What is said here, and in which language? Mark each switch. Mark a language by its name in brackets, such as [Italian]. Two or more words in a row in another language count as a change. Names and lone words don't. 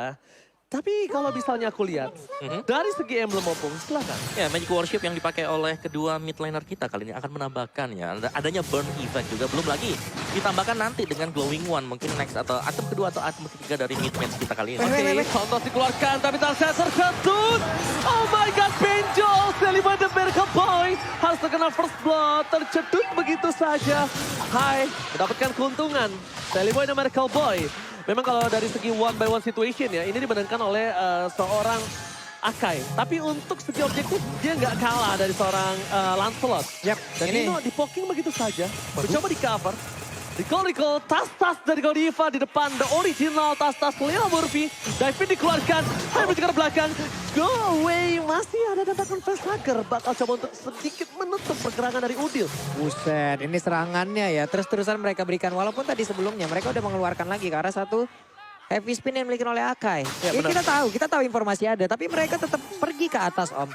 [Indonesian] Tapi kalau misalnya aku lihat, dari segi emblem opung, silakan. Ya, Magic Worship yang dipakai oleh kedua [English] mid laner [Indonesian] kita kali ini akan menambahkan ya. Adanya [English] burn effect [Indonesian] juga, belum lagi ditambahkan nanti dengan [English] glowing one. [Indonesian] Mungkin next atau item kedua atau item ketiga dari mid match kita kali ini. Oke, Santos dikeluarkan tapi Tarsier terketut. [English] Oh my god, [Indonesian] Benjol, Seliman the Miracle Boy. Harus terkena [English] first blood, [Indonesian] tercedut begitu saja. Hai, mendapatkan keuntungan. Seliman the Miracle Boy. Memang kalau dari segi [English] one by one situation [Indonesian] ya, ini dimenangkan oleh seorang Akai. Tapi untuk segi objektif, dia nggak kalah dari seorang Lancelot. Yap, Dan ini di-poking begitu saja, mencoba di-cover. Recall, tas-tas dari Godiva di depan, [English] the original [Indonesian] tas-tas Leo Murphy. Dive dikeluarkan, hai menuju ke belakang. [English] Go away, [Indonesian] masih ada tembakan Pesaker. Bakal coba untuk sedikit menutup pergerakan dari Udil. Buset, ini serangannya ya. Terus-terusan mereka berikan. Walaupun tadi sebelumnya mereka udah mengeluarkan lagi ke arah satu [English] heavy spin [Indonesian] yang dimiliki oleh Akai. Ya, kita tahu informasi ada. Tapi mereka tetap pergi ke atas Om.